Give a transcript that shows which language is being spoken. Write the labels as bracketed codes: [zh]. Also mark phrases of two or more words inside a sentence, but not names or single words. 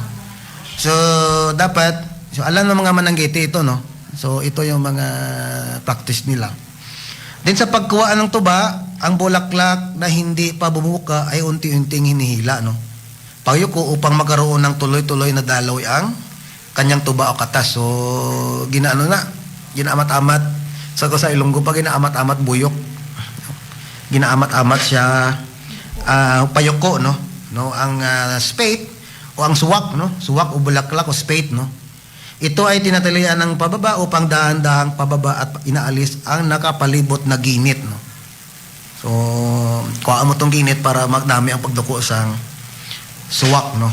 [tl] So, dapat, alam ng mga mananggiti ito, no? So, ito yung mga practice nila. Then, sa pagkuha ng tuba, ang bulaklak na hindi pa bumuka ay unti-unting hinihila, no? Payuko upang magkaroon ng tuloy-tuloy na daloy ang kanyang tuba o katas. So, ginaamat-amat. Sa Ilonggo pa, [hil] ginaamat-amat buyok. [tl] Ginaamat-amat siya payuko, no? Ang spade o ang suwak, no? Suwak o bulaklak o spade, no? Ito ay tinatalian ng pababa upang dahan-dahang pababa at inaalis ang nakapalibot na ginit, no? [hil] So, kuhaan mo tong ginit para magdami ang pagduko sa suwak, no?